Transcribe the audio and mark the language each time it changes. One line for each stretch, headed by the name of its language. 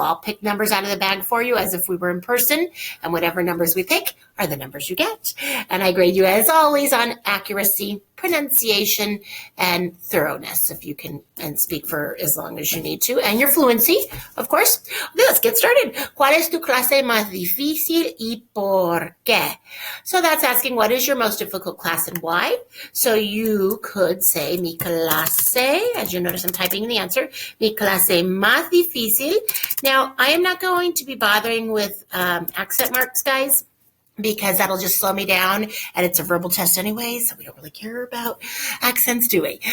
English: I'll pick numbers out of the bag for you as if we were in person, and whatever numbers we pick are the numbers you get. And I grade you, as always, on accuracy, pronunciation, and thoroughness, if you can, and speak for as long as you need to, and your fluency, of course. Okay, let's get started.
Spanish: ¿Cuál es tu clase más difícil y por qué?
English: So that's asking what is your most difficult class and why. So you could say
Spanish: mi clase,
English: as you notice I'm typing in the answer,
Spanish: mi clase más difícil.
English: Now, I am not going to be bothering with accent marks, guys, because that'll just slow me down, and it's a verbal test anyway, so we don't really care about accents, do we?